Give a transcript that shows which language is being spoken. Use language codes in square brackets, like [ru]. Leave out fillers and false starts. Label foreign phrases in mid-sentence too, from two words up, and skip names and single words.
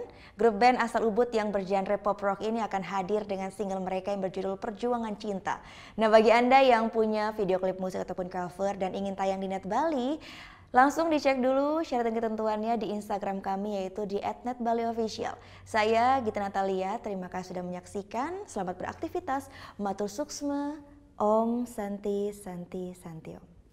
[id] Grup band asal Ubud yang bergenre [en] pop rock [id] ini akan hadir dengan single mereka yang berjudul Perjuangan Cinta. Nah, bagi Anda yang punya video klip musik ataupun cover dan ingin tayang di Net Bali, langsung dicek dulu syarat dan ketentuannya di Instagram kami yaitu di @netbaliofficial. Saya Gita Natalia, terima kasih sudah menyaksikan. Selamat beraktivitas. [ban] Matur suksma. [sa] Om Santi Santi Santi Om.